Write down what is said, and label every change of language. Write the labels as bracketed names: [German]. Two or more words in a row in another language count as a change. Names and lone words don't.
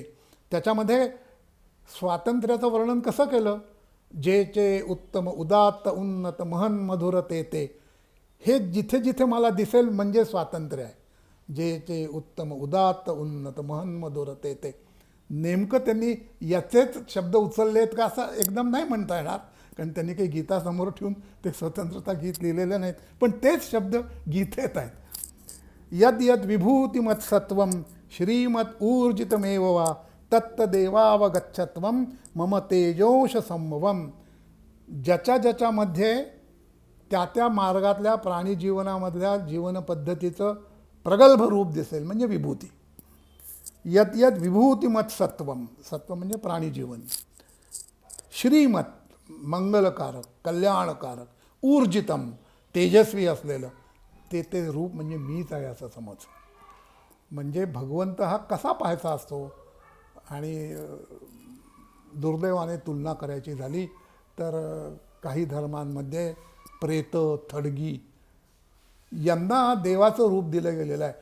[Marathi] त्याच्यामध्ये स्वातंत्र्याचं वर्णन कसं केलं, जेचे उत्तम उदात्त उन्नत महन मधुर ते हे जिथे जिथे मला दिसेल म्हणजे स्वातंत्र्य आहे. जेचे उत्तम उदात्त उन्नत महन मधुर ते नेमकं त्यांनी याचेच शब्द उचललेत का असं एकदम नाही म्हणता येणार, कारण त्यांनी काही गीता समोर ठेवून ते स्वतंत्रता गीत लिहिलेले नाहीत, पण तेच शब्द गीतेत आहेत. [Sanskrit] यद यद विभूतिमत्सत्वं श्रीमत ऊर्जितमेव वा तत्तदेवावगच्छत्वं मम तेजोश संभवम. [Marathi] ज्याच्या ज्याच्यामध्ये त्या त्या मार्गातल्या प्राणीजीवनामधल्या जीवनपद्धतीचं प्रगल्भ रूप दिसेल म्हणजे विभूती. [Sanskrit] यद यद विभूतिमत्सत्वं, [Marathi] सत्व म्हणजे प्राणीजीवन, श्रीमत मंगलकारक कल्याणकारक, ऊर्जितम तेजस्वी असलेलं ते ते रूप म्हणजे मीच आहे असं समज. म्हणजे भगवंत हा कसा पाहायचा असतो. आणि दुर्दैवाने तुलना करायची झाली तर काही धर्मांमध्ये प्रेत, थडगी यांना देवाचं रूप दिलं गेलेलं आहे.